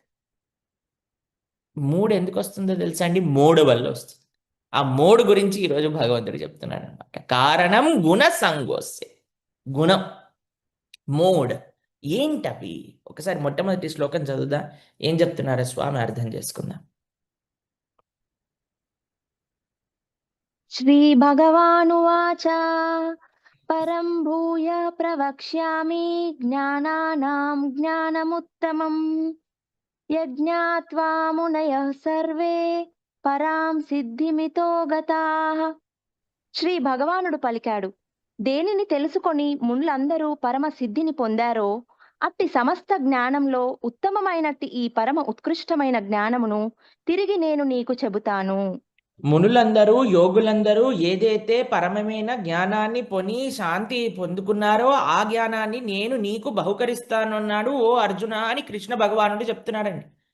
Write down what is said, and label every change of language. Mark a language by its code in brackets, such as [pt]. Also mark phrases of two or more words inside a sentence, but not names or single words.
[te] మూడ్ ఎందుకొస్తుందో తెలుసా అండి? మోడ్ వల్లొస్తుంది. ఆ మోడ్ గురించి ఈరోజు భగవంతుడు చెప్తున్నాడనమాట. [sa] కారణం గుణ సంగోస్య. [te] గుణం, మోడ్ ఏంటవి? ఒకసారి మొట్టమొదటి శ్లోకం చదువుదాం. ఏం చెప్తున్నారో స్వామి అర్థం చేసుకుందాం. [sa] श्रीभगवानुवाच परं भूय प्रवक्ष्यामि ज्ञानानां ज्ञानमुत्तमम् यज्ञात्वा मुनयः सर्वे పరాం సిద్ధిమితో గతాః. [te] శ్రీ భగవానుడు పలికాడు, దేనిని తెలుసుకొని మునులందరూ పరమ సిద్ధిని పొందారో అట్టి సమస్త జ్ఞానంలో ఉత్తమమైనట్టి ఈ పరమ ఉత్కృష్టమైన జ్ఞానమును తిరిగి నేను నీకు చెబుతాను. మునులందరూ, యోగులందరూ ఏదైతే పరమమైన జ్ఞానాన్ని పొని శాంతి పొందుకున్నారో ఆ జ్ఞానాన్ని నేను నీకు బహుకరిస్తానన్నాడు ఓ అర్జున అని కృష్ణ భగవానుడు చెప్తున్నాడండి.